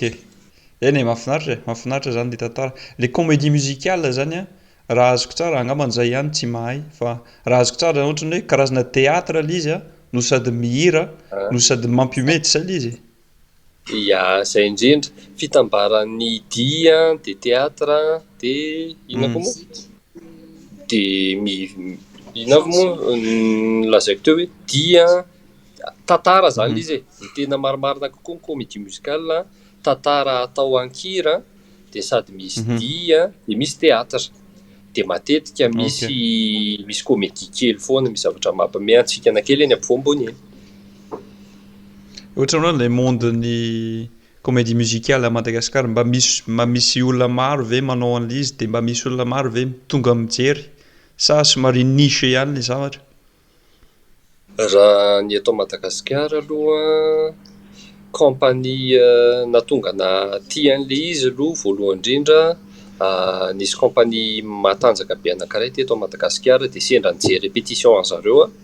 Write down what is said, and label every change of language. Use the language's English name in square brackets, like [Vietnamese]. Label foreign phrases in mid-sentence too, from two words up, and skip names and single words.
[Malagasy] Eny mahafinaritra zany ny tantara. Le [French] comédie musicale [Malagasy] zany a, raha azoko tsara angamba an'izay ihany tsy mahay, fa raha azoko tsara ohatrany hoe karazana théâtre ilay izy a, no sady mihira, no sady mampiometra zay ilay izy. Ia, zay indrindra fitambaran'ny dia de théâtre de inona koa moa? De inona moa lazaiko teo hoe dia tantara zany izy e. Ny tena marimarina kokoa ny [French] comédie musicale, [Malagasy] tantara atao ankira de sady misy dia de misy théâtre. De matetika misy comédie kely foana, misy zavatra mampihomehy antsika kely eny ampovoany eny. Ohatra hoe ilay monde-ny [French] comédie musicale à Madagascar, [Malagasy] mba misy olona maro ve manao an'ilay izy, de mba misy olona maro ve tonga mijery, sa somary niche ihany ilay zavatra? Raha ny eto Madagasikara aloha, compagnie natonga tia an'ilay izy aloha voalohany indrindra, nisy compagnie matanjaka be anankiray teto Madagasikara de sendra nijery répétition zareo a.